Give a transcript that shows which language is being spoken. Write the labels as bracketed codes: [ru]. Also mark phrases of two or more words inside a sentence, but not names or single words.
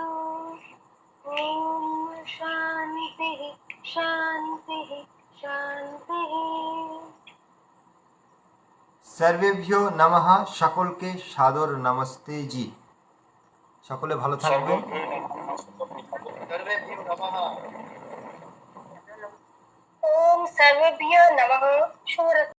[sa] ॐ शान्तिः शान्तिः शान्तिः। सर्वेभ्यो नमः, [bn] সকলকে সাদর [hi] नमस्ते जी। [bn] সকলে ভালো থাকবেন। [sa] ॐ सर्वेभ्यो नमः। [hi] शुभरात्रि।